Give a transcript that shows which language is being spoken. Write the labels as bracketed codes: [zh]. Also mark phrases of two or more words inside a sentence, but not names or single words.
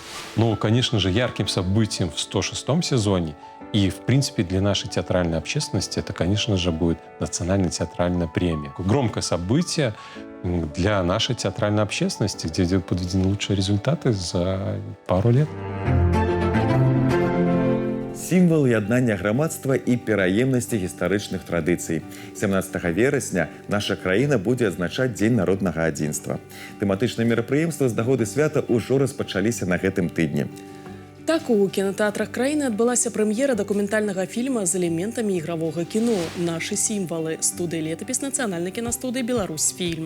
[ru] Ну, конечно же, ярким событием в 106-м сезоне и, в принципе, для нашей театральной общественности это, конечно же, будет национальная театральная премия. Громкое событие для нашей театральной общественности, где будут подведены лучшие результаты за пару лет. [be] Сімвал яднання грамадства і пераемнасці гістарычных традыцый. 17 верасня наша краіна будзе адзначаць Дзень народнага адзінства. Тэматычныя мерапрыемствы з нагоды свята ўжо распачаліся на гэтым тыдні. Так, у кінотэатрах краіны адбылася прэм'ера дакументальнага фільма з элементамі ігравога кіно «Нашы сімвалы» студыі летапіс нацыянальнай кінастудыі «Беларусьфільм».